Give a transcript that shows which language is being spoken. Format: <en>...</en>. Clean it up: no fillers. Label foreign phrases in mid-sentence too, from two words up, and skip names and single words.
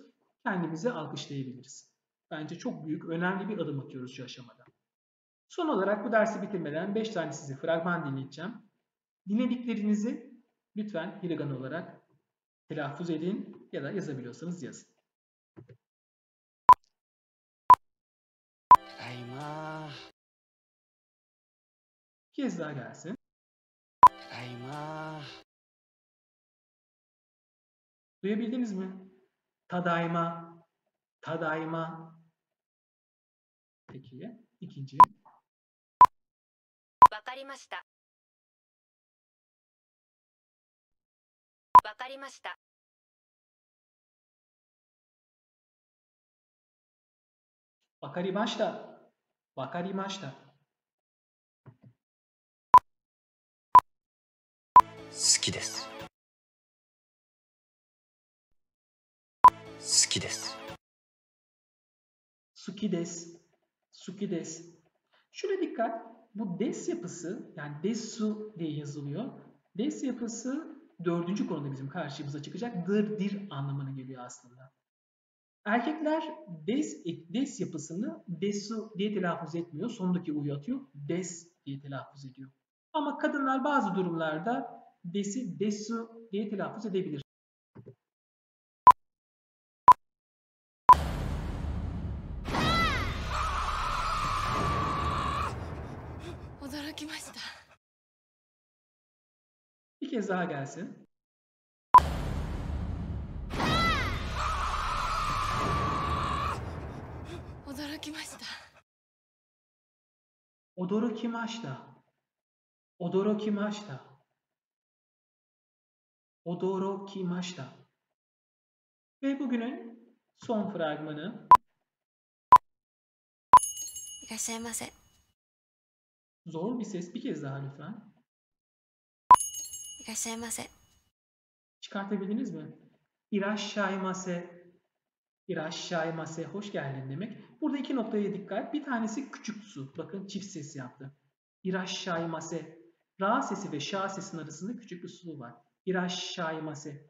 <tr>Kendimizi alkışlayabiliriz. Bence çok büyük, önemli bir adım atıyoruz şu aşamada. Son olarak bu dersi bitirmeden 5 tane size fragman dinleyeceğim. Dinlediklerinizi lütfen Hiragana olarak telaffuz edin ya da yazabiliyorsanız yazın.</tr> <ja>ただいま。</ja> <tr>Bir kez daha gelsin.</tr> <ja>ただいま。</ja> <tr>Duyabildiniz mi?</tr> <ja>ただいま、ただいま.</ja> <tr>Peki, ikinci.</tr> <ja>わかりました。わかりました。わかりました、わかりました. 好きです。好きです。好きです、好きです.</ja> <tr>Şuna dikkat. Bu des yapısı, yani desu diye yazılıyor. Des yapısı dördüncü konuda bizim karşımıza çıkacak. Dir anlamına geliyor aslında. Erkekler des yapısını desu diye telaffuz etmiyor. Sondaki u'yu atıyor. Des diye telaffuz ediyor. Ama kadınlar bazı durumlarda desi desu diye telaffuz edebilir. Bir kez daha gelsin.</tr> <ja>驚きました。驚きました。驚きました. Odorokimashita.</ja> <tr>Ve bugünün son fragmanı.</tr> <ja>いらっしゃいませ。</ja> <tr>Zor bir ses. Bir kez daha lütfen.</tr> <ja>いらっしゃいませ。</ja> <tr>Çıkartabildiniz mi? İrashaimase. İrashaimase. Hoş geldin demek. Burada iki noktaya dikkat. Bir tanesi küçük su. Bakın çift ses yaptı. İrashaimase. Ra sesi ve şa sesinin arasında küçük bir su var. İrashaimase.</tr>